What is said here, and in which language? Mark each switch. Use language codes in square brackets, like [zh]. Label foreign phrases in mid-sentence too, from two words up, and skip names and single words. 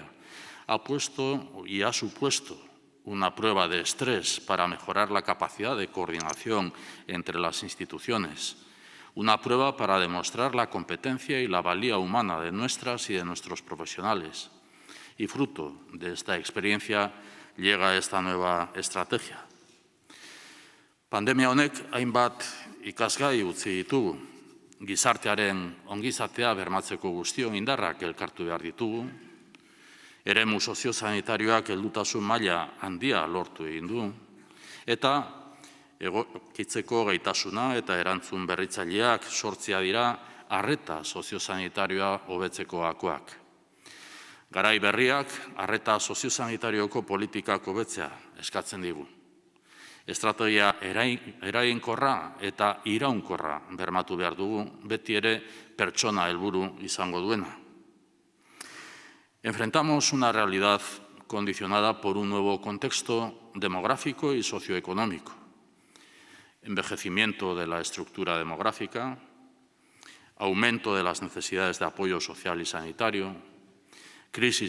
[es] Ha puesto y ha supuesto una prueba de estrés para mejorar la capacidad de coordinación entre las instituciones, una prueba para demostrar la competencia y la valía humana de nuestras y de nuestros profesionales. Y fruto de esta experiencia llega esta nueva estrategia. [eu] Pandemia honek hainbat ikasgai utzi ditugu. Gizartearen ongizatea bermatzeko guztion indarrak elkartu behar ditugu. Eremu soziosanitarioak heldutasun maila handia lortu egin du. Eta egokitzeko gaitasuna eta erantzun berritzaileak sortzea dira arreta soziosanitarioa hobetzeko gakoak. Garai berriak arreta soziosanitarioko politikak hobetzea eskatzen digu. Estrategia eraginkorra eta iraunkorra bermatu behar dugu, beti ere pertsona helburu izango duena. [es] Enfrentamos una realidad condicionada por un nuevo contexto demográfico y socioeconómico. Envejecimiento de la estructura demográfica, aumento de las necesidades de apoyo social y sanitario, crisis